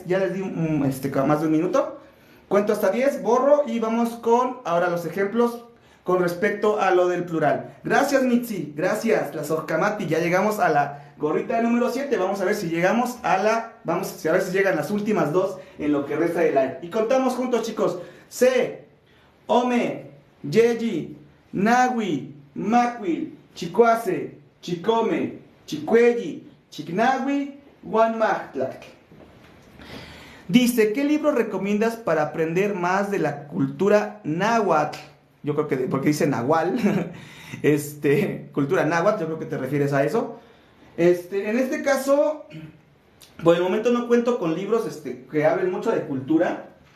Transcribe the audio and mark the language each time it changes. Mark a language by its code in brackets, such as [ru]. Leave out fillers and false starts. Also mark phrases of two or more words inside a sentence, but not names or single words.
[es] Ya les di más de un minuto. Cuento hasta 10, borro y vamos con ahora los ejemplos con respecto a lo del plural. Gracias, Mitzi, gracias, la Sorkamati. Ya llegamos a la gorrita número 7. Vamos a ver si llegamos a ver si llegan las últimas 2 en lo que resta de live. Y contamos juntos, chicos. [nah] Se, Ome, Yeji, Nahui, Macuil, Chicuase, Chicome, Chicuelli, Chicnahui, Guanmachtlak. [es] Dice, ¿qué libro recomiendas para aprender más de la cultura náhuatl? Yo creo que, porque dice nahual, cultura náhuatl, yo creo que te refieres a eso. En este caso, Por el momento no cuento con libros que hablen mucho de cultura.